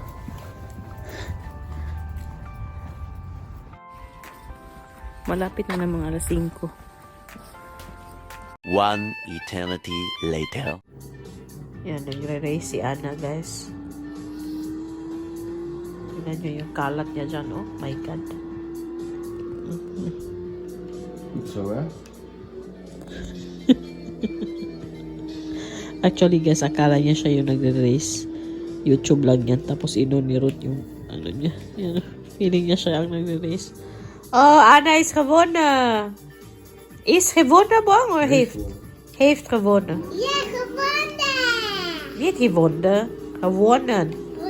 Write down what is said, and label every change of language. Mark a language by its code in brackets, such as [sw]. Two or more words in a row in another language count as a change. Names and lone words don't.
[tl] Malapit na ng mga alas 5. [en] One eternity later. [tl] Yan, nagre-race si Anna, guys. Tignan nyo yung kalat niya dyan, oh. [en] My God. [nl] Goed zo, hè? [en] Actually, guys, [tl] akala niya siya yung nagre-race. YouTube lang yan. Tapos ni Ruth yung ano niya. Yan, feeling niya siya ang nagre-race. [nl] Oh, Anna is gewonnen. Is gewonnen, bang? Or heeft? Heeft gewonnen. Ja, gewonnen! Niet gewonnen. Gewonnen.